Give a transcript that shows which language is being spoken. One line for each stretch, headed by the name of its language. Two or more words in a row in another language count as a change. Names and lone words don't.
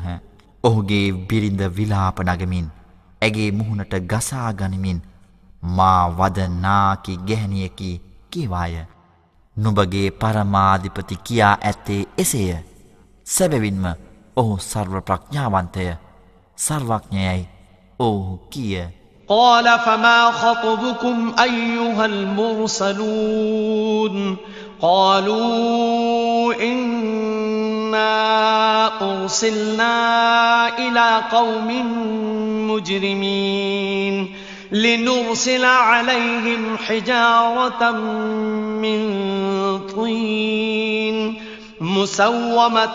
Sinhala: ඔහුගේ බිරිඳ විලාප නගමින් ඇගේ මුහුණට ගසා ගනිමින් මා වද නාකි ගැහැණියකි කීවාය. නුඹගේ පරමාධිපති කියා ඇත්තේ එසේය. සැබවින්ම ඔහු සර්ව ප්‍රඥාවන්තය සර්වඥයයි ඔහු කීය.
Arabic: قال فما خطبكم أيها المرسلون قالوا إنا أرسلنا إلى قوم مجرمين لنرسل عليهم حجارة من طين مسومة